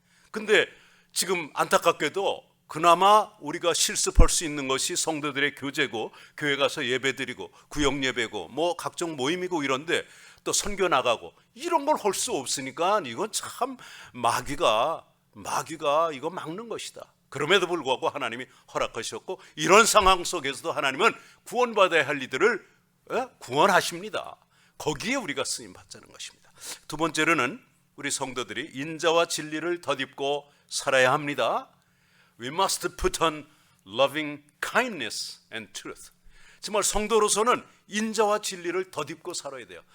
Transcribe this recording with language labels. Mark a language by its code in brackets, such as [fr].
[ko] 근데 지금 안타깝게도 그나마 우리가 실습할 수 있는 것이 성도들의 교제고, 교회 가서 예배드리고 구역 예배고 뭐 각종 모임이고 이런데 또 선교 나가고 이런 걸 할 수 없으니까 이건 참 마귀가 이거 막는 것이다. 그럼에도 불구하고 하나님이 허락하셨고, 이런 상황 속에서도 하나님은 구원받아야 할 이들을 구원하십니다. 거기에 우리가 쓰임 받자는 것입니다. 두 번째로는 우리 성도들이 인자와 진리를 덧입고 살아야 합니다. [en] We must put on loving kindness and truth. [ko] 정말 성도로서는 인자와 진리를 덧입고 살아야 돼요.